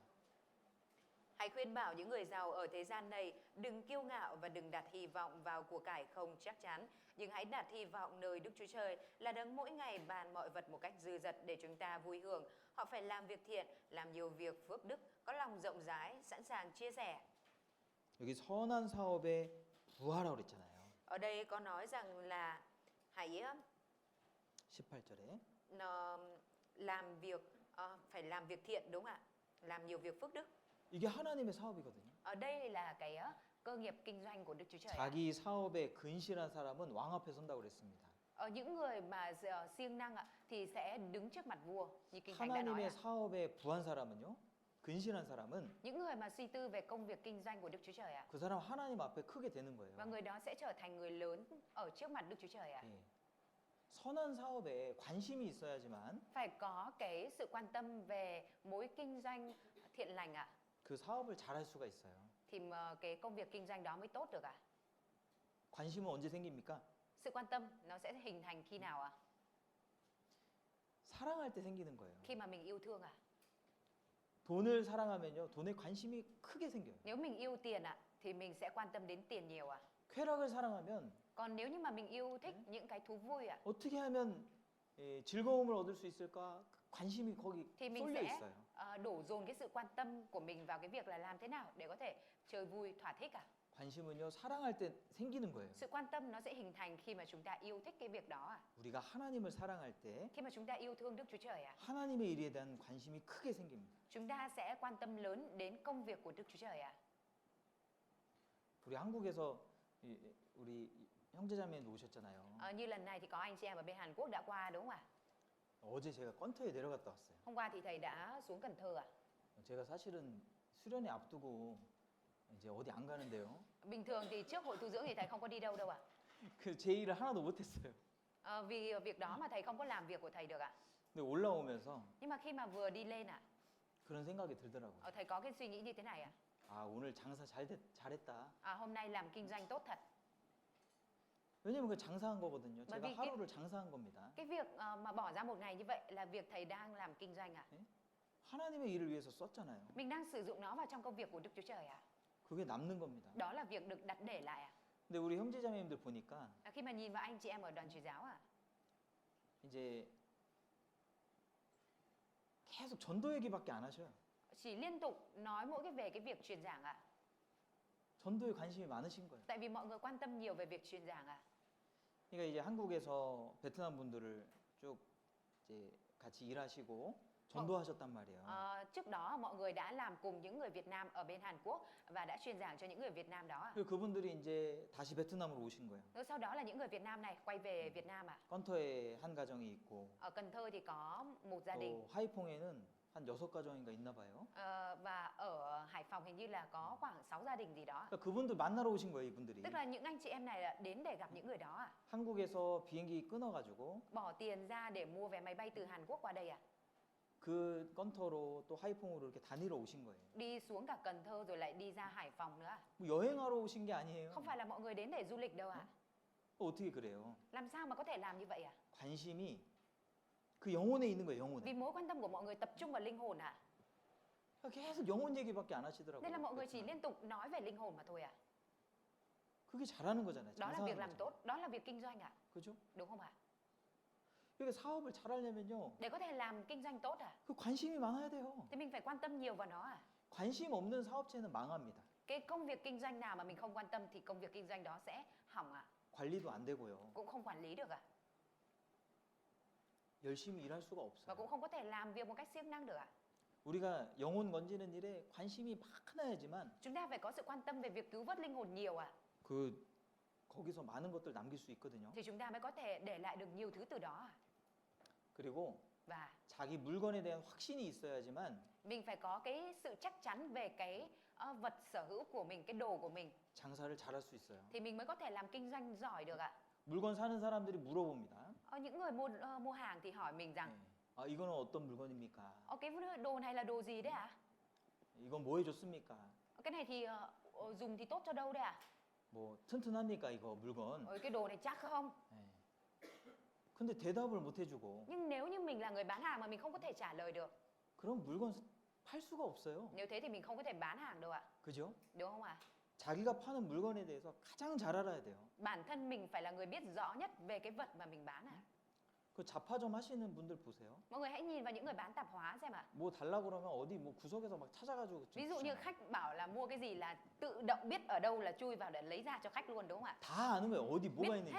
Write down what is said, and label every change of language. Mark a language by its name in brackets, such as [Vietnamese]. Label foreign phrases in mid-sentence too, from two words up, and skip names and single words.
[Vietnamese] Hãy khuyên bảo những người giàu ở thế gian này đừng kiêu ngạo và đừng đặt hy vọng vào của cải không chắc chắn, nhưng hãy đặt hy vọng nơi Đức Chúa Trời là đấng mỗi ngày ban mọi vật một cách dư dật để chúng ta vui hưởng. Họ phải làm việc thiện, làm nhiều việc phước đức, có lòng rộng rãi, sẵn sàng chia sẻ. [Korean] 여기 선한 사업에 부하라고 그랬잖아요. [Vietnamese] Ở đây có nói rằng là hãy [Korean] 18절에 [Vietnamese] làm việc phải làm việc thiện, đúng không ạ? Làm nhiều việc phước đức. [Korean] 이게 하나님의 사업이거든요. [Vietnamese] Ở đây là cái cơ nghiệp kinh doanh của Đức Chúa Trời. [Korean] 자기 사업에 근실한 사람은 왕 앞에 선다고 그랬습니다. [Vietnamese] Những người mà siêng năng ạ thì sẽ đứng trước mặt vua, như kinh thánh đã nói [Korean] 하나님의 [Vietnamese] ạ. [Korean] 사업에 부한 사람은요. 근실한 사람은 [Vietnamese] Những người mà suy tư về công việc kinh doanh của Đức Chúa Trời ạ, [Korean] 그 사람 하나님 앞에 크게 되는 거예요. [Vietnamese] và người đó sẽ trở thành người lớn ở trước mặt Đức Chúa Trời ạ. [Korean] 예. 선한 사업에 관심이 있어야지만 [Vietnamese] Phải có cái sự quan tâm về mối kinh doanh thiện lành ạ, [Korean] 그 사업을 잘할 수가 있어요. [Vietnamese] thì mà cái công việc kinh doanh đó mới tốt được ạ. [Korean] 관심은 언제 생깁니까? [Vietnamese] Sự quan tâm nó sẽ hình thành khi nào ạ? [Korean] 사랑할 때 생기는 거예요. [Vietnamese] Khi mà mình yêu thương ạ. [Korean] 돈을 사랑하면요, 돈에 관심이 크게 생겨요. [Vietnamese] Nếu mình yêu tiền ạ thì mình sẽ quan tâm đến tiền nhiều ạ. [Korean] 쾌락을 사랑하면 [Vietnamese] Còn nếu như mà mình yêu thích những cái thú vui ạ [Korean] 어떻게 하면 즐거움을 얻을 수 있을까? 관심이 거기 [Vietnamese] thì mình [Korean] 쏠려 [Vietnamese] sẽ [Korean] 있어요. [Vietnamese] đổ dồn cái sự quan tâm của mình vào cái việc là làm thế nào để có thể chơi vui thỏa thích ạ. [Korean] 관심은요, 사랑할 때 생기는 거예요. [Vietnamese] Sự quan tâm nó sẽ hình thành khi mà chúng ta yêu thích cái việc đó ạ. [Korean] 우리가 하나님을 사랑할 때 [Vietnamese] Khi mà chúng ta yêu thương Đức Chúa Trời ạ, [Korean] 하나님의 일에 대한 관심이 크게 생깁니다. [Vietnamese] chúng ta sẽ quan tâm lớn đến công việc của Đức Chúa Trời ạ. [Korean] 우리 한국에서 우리 형제자매도 오셨잖아요. [Vietnamese] Như lần này thì có anh chị em ở bên Hàn Quốc đã qua, đúng không ạ? [Korean] 어제 제가 건터에 내려갔다 왔어요. [Vietnamese] Hôm qua thì thầy đã xuống Cần Thơ ạ. [Korean] 제가 사실은 수련회 앞두고 이제 어디 안 가는데요. [Vietnamese] Bình thường thì trước hội tu dưỡng thì thầy không có đi đâu đâu ạ. [Korean] 그 제 일을 하나도 못했어요. [Vietnamese] Vì việc đó mà thầy không có làm việc của thầy được ạ. [Korean] 근데 올라오면서 [Vietnamese] Nhưng mà khi mà vừa đi lên ạ, [Korean] 그런 생각이 들더라고요. [Vietnamese] thầy có cái suy nghĩ như thế này ạ. [Korean] 아, 오늘 장사 잘했다. [Vietnamese] Hôm nay làm kinh doanh tốt thật. [Korean] 왜냐면 그 장사한 거거든요. [Vietnamese] bởi [Korean] 제가 [Vietnamese] vì [Korean] 하루를 장사한 겁니다. [Vietnamese] cái việc mà bỏ ra một ngày như vậy là việc thầy đang làm kinh doanh ạ. [Korean] 하나님의 일을 위해서 썼잖아요. [Vietnamese] Mình đang sử dụng nó vào trong công việc của Đức Chúa Trời ạ. [Korean] 그게 남는 겁니다. [Vietnamese] Đó là việc được đặt để lại ạ. [Korean] 근데 우리 형제자매님들 보니까 [Vietnamese] Khi mà nhìn vào anh chị em ở đoàn truyền giáo ạ, [Korean] 이제 계속 전도 얘기밖에 안 하셔요. [Vietnamese] chỉ liên tục nói mỗi cái về cái việc truyền giảng ạ. [Korean] 전도에 관심이 많으신 거예요. [Vietnamese] Tại vì mọi người quan tâm nhiều về việc truyền giảng ạ. [Korean] 그러니까 이제 한국에서 베트남 분들을 쭉 이제 같이 일하시고 전도하셨단 말이에요. [Vietnamese] Trước đó mọi người đã làm cùng những người Việt Nam ở bên Hàn Quốc và đã truyền giảng cho những người Việt Nam đó ạ. [Korean] 그리고 그분들이 이제 다시 베트남으로 오신 거예요. [Vietnamese] Rồi sau đó là những người Việt Nam này quay về Việt Nam ạ. [Korean] 건터에 한 가정이 있고 [Vietnamese] Ở Cần Thơ thì có một gia đình. [Korean] 또 하이퐁에는 한 6가정인가 있나 봐요. [Vietnamese] Và ở Hải Phòng hình như là có khoảng 6 gia đình gì đó. [Korean] 그러니까 그분들 만나러 오신 거예요, 이분들이. [Vietnamese] Tức là những anh chị em này là đến để gặp những người đó ạ. [Korean] 한국에서 비행기 끊어가지고 [Vietnamese] Bỏ tiền ra để mua vé máy bay từ Hàn Quốc qua đây ạ. [Korean] 그 건터로 또 하이퐁으로 이렇게 다니러 오신 거예요. [Vietnamese] Đi xuống cả Cần Thơ rồi lại đi ra Hải Phòng nữa ạ. [Korean] 뭐 여행하러 오신 게 아니에요. [Vietnamese] Không phải là mọi người đến để du lịch đâu ạ. [Korean] 어떻게 그래요? [Vietnamese] Làm sao mà có thể làm như vậy ạ? [Korean] 관심이 그 영혼에 있는 거예요, 영혼에. [Vietnamese] Vì mối quan tâm của mọi người tập trung vào linh hồn ạ. [Korean] 계속 영혼 얘기밖에 안 하시더라고요. [Vietnamese] Nên là mọi người chỉ liên tục nói về linh hồn mà thôi ạ. [Korean] 그게 잘하는 거잖아요. [Vietnamese] Đó là việc [Korean] 장사하는 [Vietnamese] làm [Korean] 거잖아요. [Vietnamese] tốt, đó là việc kinh doanh ạ. [Korean] 그죠? [Vietnamese] Đúng không ạ? [Korean] 그러니까 사업을 잘하려면요. [Vietnamese] Để có thể làm kinh doanh tốt ạ, [Korean] 그 관심이 많아야 돼요. [Vietnamese] thì mình phải quan tâm nhiều vào nó ạ. [Korean] 관심 없는 사업체는 망합니다. [Vietnamese] Cái công việc kinh doanh nào mà mình không quan tâm thì công việc kinh doanh đó sẽ hỏng ạ, [Korean] 관리도 안 되고요. [Vietnamese] cũng không quản lý được ạ, [Korean] 열심히 일할 수가 [Vietnamese] và [Korean] 없어요. [Vietnamese] cũng không có thể làm việc một cách siêng năng được ạ. [Korean] 우리가 영혼 건지는 일에 관심이 많아야지만 [Vietnamese] Chúng ta phải có sự quan tâm về việc cứu vớt linh hồn nhiều ạ, [Korean] 그 거기서 많은 것들 남길 수 있거든요. [Vietnamese] thì chúng ta mới có thể để lại được nhiều thứ từ đó ạ. [Korean] 그리고 [Vietnamese] Và [Korean] 자기 물건에 대한 확신이 있어야지만 [Vietnamese] mình phải có cái sự chắc chắn về cái vật sở hữu của mình, cái đồ của mình, [Korean] 장사를 잘할 수 있어요. [Vietnamese] thì mình mới có thể làm kinh doanh giỏi được ạ. [Korean] 물건 사는 사람들이 물어봅니다. [Vietnamese] Những người mua hàng thì hỏi mình rằng [Korean] 아, 이거는 어떤 물건입니까? [Vietnamese] cái đồ này là đồ gì đấy ạ? [Korean] 이건 뭐 해줬습니까? [Vietnamese] Cái này thì dùng thì tốt cho đâu đấy ạ? [Korean] 뭐 튼튼합니까 이거 물건? [Vietnamese] Cái đồ này chắc không? [Korean] 예. 근데 대답을 못 해주고 [Vietnamese] Nhưng nếu như mình là người bán hàng mà mình không có thể trả lời được, [Korean] 그럼 물건 팔 수가 없어요. [Vietnamese] nếu thế thì mình không có thể bán hàng đâu ạ. [Korean] 그죠? [Vietnamese] Đúng không ạ? [Korean] 자기가 파는 물건에 대해서 가장 잘 알아야 돼요. [Vietnamese] Bản thân mình phải là người biết rõ nhất về cái vật mà mình bán ạ. [Korean] 그 잡화점 하시는 분들 보세요. [Vietnamese] Mọi người hãy nhìn vào những người bán tạp hóa xem ạ. [Korean] 뭐 달라고 그러면 어디 뭐 구석에서 막 찾아가지고 좀 [Vietnamese] Ví dụ như [Korean] 주잖아요. [Vietnamese] khách bảo là mua cái gì là tự động biết ở đâu là chui vào để lấy ra cho khách luôn, đúng không ạ? [Korean] 다 아는 거예요. 어디 뭐가 있는지.